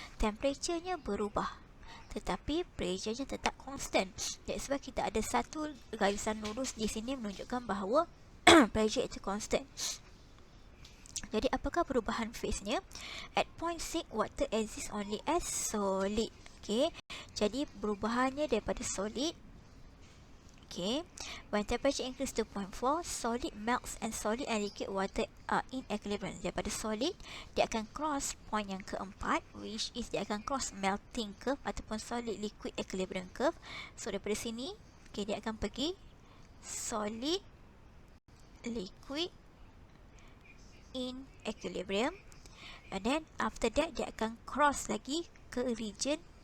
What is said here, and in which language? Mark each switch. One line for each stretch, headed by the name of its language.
Malay: Temperature-nya berubah tetapi pressure-nya tetap constant.
English: That's why
Malay: kita ada satu garisan lurus di sini menunjukkan bahawa pressure itu constant. Jadi apakah perubahan phase-nya?
English: At point 6, water exists only as solid.
Malay: Okay, jadi perubahannya daripada solid.
English: Okay, when temperature increases to 0.4, solid melts and solid and liquid water are in equilibrium.
Malay: Daripada solid, dia akan cross point yang keempat, which is dia akan cross melting curve ataupun solid liquid equilibrium curve. So daripada sini, okay, dia akan pergi solid liquid in equilibrium,
English: and then after that
Malay: dia akan cross lagi ke region